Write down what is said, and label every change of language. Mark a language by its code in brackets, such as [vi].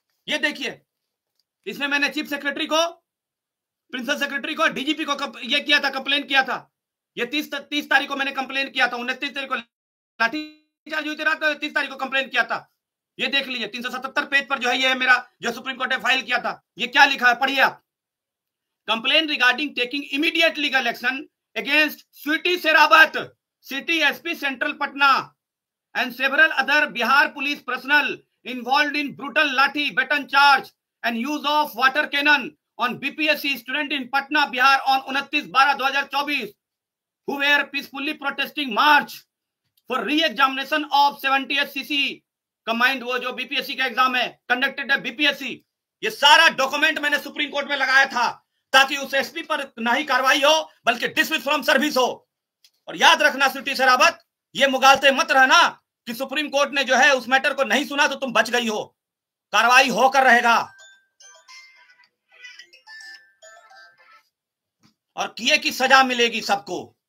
[hi] ये देखिए, इसमें मैंने चीफ सेक्रेटरी को, प्रिंसिपल सेक्रेटरी को, डीजीपी को ये किया था, कंप्लेन किया था। ये 30 तारीख को मैंने कंप्लेन किया था, 29 तारीख को लाठीचार्ज हुई थी रात को, 30 तारीख को कंप्लेन किया था। ये देख लीजिए 377 पेज पर जो है, ये है मेरा जो सुप्रीम कोर्ट ने फाइल किया था। ये क्या लिखा है पढ़िए आप। [en] complain regarding taking immediate legal action against Sweety Sherawat, city SP central Patna and several other Bihar police personnel involved in brutal lathi baton charge and use of water cannon on BPSC student in Patna, Bihar on 29/12/2024 who were peacefully protesting march for re-examination of 70th CC combined, [hi] वो जो BPSC का exam है conducted है BPSC। ये सारा document मैंने supreme court में लगाया था ताकि उस एसपी पर ना ही कार्रवाई हो बल्कि डिसमिस फ्रॉम सर्विस हो। और याद रखना स्वीटी शेरावत, ये मुगालते मत रहना कि सुप्रीम कोर्ट ने जो है उस मैटर को नहीं सुना तो तुम बच गई हो। कार्रवाई होकर रहेगा और किए की सजा मिलेगी सबको।